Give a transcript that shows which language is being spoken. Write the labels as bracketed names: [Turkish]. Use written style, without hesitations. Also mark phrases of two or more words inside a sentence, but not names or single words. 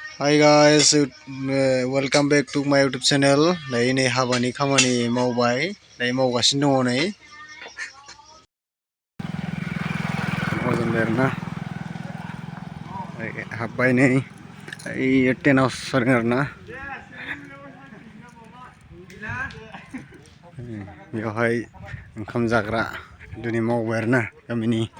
[English] Hi guys, welcome back to my YouTube channel. [Bodo] Dayo नै हाबानि खामानि मावबाय, दायो मावगासिनो दङ नै। मावजेनबाय आरोना। हाबबाय नै, [English] ten house [Bodo] जादों आरोना। बेवहाय ओंखाम जाग्रा दिनै मावबाय आरोना गामिनि।